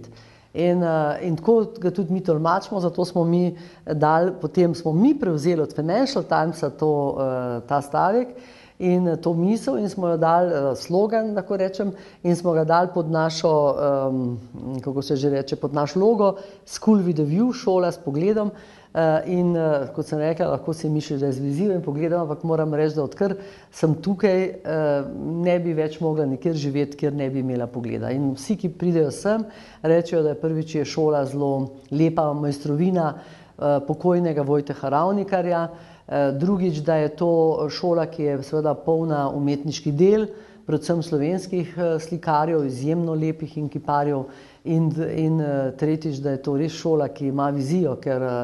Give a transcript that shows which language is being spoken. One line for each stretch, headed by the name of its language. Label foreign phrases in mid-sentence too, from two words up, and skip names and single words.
Slovenian: In tako ga tudi mi tolmačimo, zato smo mi dali, potem smo mi prevzeli od Financial Timesa ta stavek in to misel in smo jo dali slogan, lahko rečem, in smo ga dali pod našo, kako se že reče, pod naš logo School with a View, šola s pogledom. In kot sem rekla, lahko si misliš, da je z vizijo in pogledom, ampak moram reči, da odkar sem tukaj, ne bi več mogla nikjer živeti, kjer ne bi imela pogleda. In vsi, ki pridejo sem, rečejo, da je prvič je šola zelo lepa mojstrovina pokojnega Vojteha Ravnikarja, drugič, da je to šola, ki je seveda polna umetniških del, predvsem slovenskih slikarjev, izjemno lepih in kiparjev, in tretjič, da je to res šola, ki ima vizijo, ker